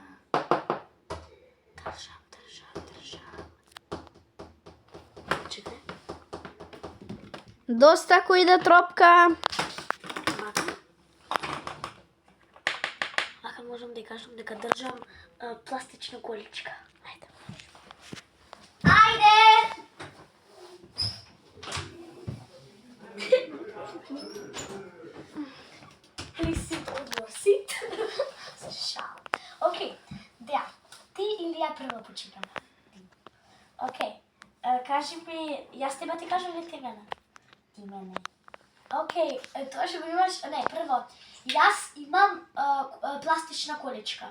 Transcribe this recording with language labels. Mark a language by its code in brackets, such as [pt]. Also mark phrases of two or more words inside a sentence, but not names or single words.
[mk] Држам. Чекај. Доста кој да тропка. Вака можам да кажам дека држам пластична количка. Ајде. Ајде! [en] Please sit on your seat. [mk] Шал. Океј, Деја, ти или ја прво почитам? Океј, кажи ми, јас тебе ти кажам или ти мене? Ти мене. Океј, тоа што го имаш, не, прво, јас имам пластична количка.